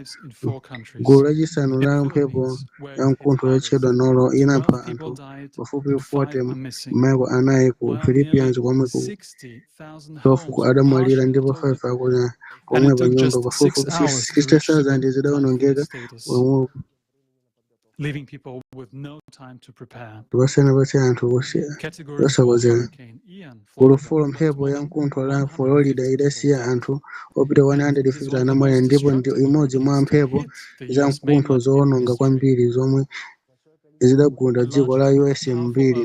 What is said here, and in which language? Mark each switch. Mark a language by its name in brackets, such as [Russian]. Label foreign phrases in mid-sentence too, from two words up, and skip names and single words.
[Nyanja] Gulu lachisanu la mphepo yamkuntho yotchedwa Nolo inapha anthu pafupi 40 m'mayiko anayi ku Philippines, komwe 12 adamwalira ndipo 5 akula komwe pa nyumba pafupifupi 60,000 zidawonongeka [English] leaving people with no time to prepare. [Nyanja] pasana anthu osakonzeka. Gulu la mphepo yamkuntho la Florida idasiya anthu opita 150 anamwalira, ndipo ndi imodzi mwa mphepo zamkuntho zowononga kwambiri zomwe zidagunda dziko la US mbiri.